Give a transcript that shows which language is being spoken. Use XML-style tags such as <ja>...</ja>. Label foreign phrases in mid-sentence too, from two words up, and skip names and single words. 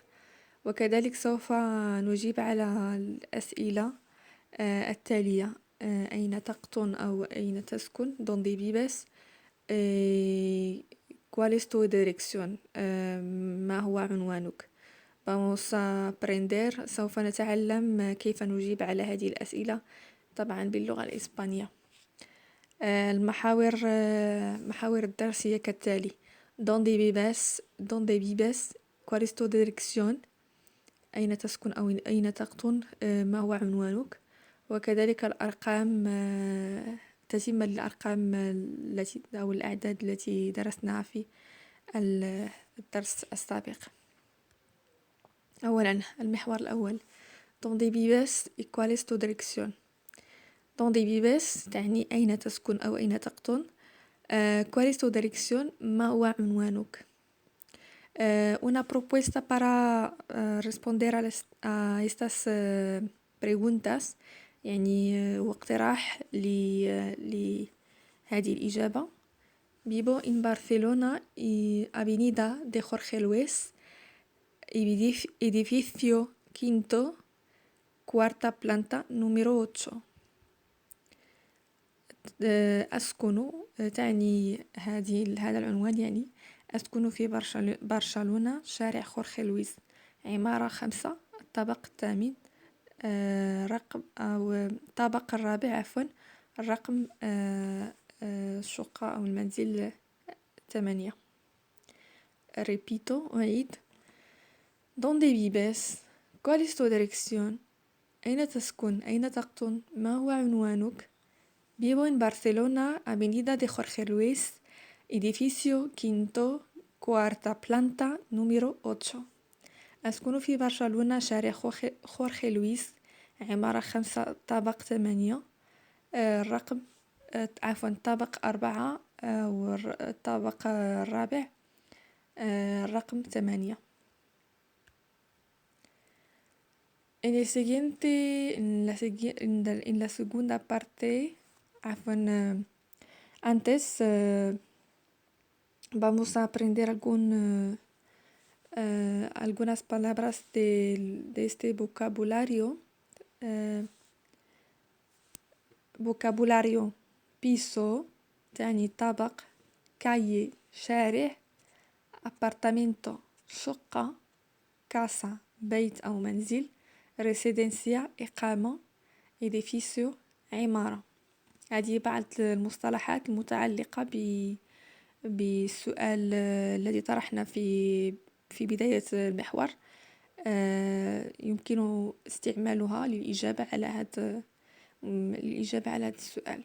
<ar>وكذلك سوف نجيب على الأسئلة التالية: أين تقطن أو أين تسكن؟</ar> <es>¿Dónde vives? ¿Cuál es tu dirección?</es> <ar>ما هو عنوانك؟</ar> <es>Vamos a aprender</es> <ar>سوف نتعلم كيف نجيب على هذه الأسئلة طبعا باللغة الإسبانية. محاور الدرس هي كالتالي:</ar> <es>¿Dónde vives? ¿Dónde vives? ¿Cuál es tu dirección?</es> <ar>أين تسكن أو أين تقطن؟ ما هو عنوانك؟ وكذلك الأرقام تتمة للأرقام التي أو الأعداد التي درسناها في الدرس السابق. أولا المحور الأول:</ar> <es>¿Dónde vives y cuál es tu dirección? ¿Dónde vives</es> <ar>تعني أين تسكن أو أين تقطن.</ar> <es>¿Cuál es tu dirección؟</es> <ar>ما هو عنوانك.</ar> <es>Una propuesta para responder a estas preguntas،</es> <ar>يعني واقتراح لهذه الإجابة:</ar> <es>Vivo en Barcelona y Avenida de Jorge Luis, edificio quinto, cuarta planta, número 8.</es> <ar>أسكن تعني هذا العنوان، يعني أسكن في برشلونة، شارع خورخي لويس، عمارة 5، الطابق الثامن، رقم أو الطابق الرابع عفوا، الرقم الشقة أو المنزل 8.</ar> <es>Repito, أعيد: ¿Dónde vives? ¿Cuál es tu dirección?</es> <ar>أين تسكن؟ أين تقطن؟ ما هو عنوانك؟</ar> <es>Vivo en Barcelona, Avenida de Jorge Luis, edificio quinto, cuarta planta, número 8.</es> <ar>أسكن في برشلونة، شارع خورخي لويس، عمارة 5، طابق 8، الرقم طابق 4 والطابق الرابع، الرقم 8.</ar> <es>En la segunda parte, antes vamos a aprender algunas palabras de este vocabulario. vocabulario: piso</es> <ar>تعني طابق، calle شارع، apartamento شقة، casa بيت أو منزل، residencia إقامة، edificio عمارة. هذه بعض المصطلحات المتعلقة بالسؤال الذي طرحنا في بداية المحور، يمكن استعمالها للإجابة على هذا السؤال.</ar>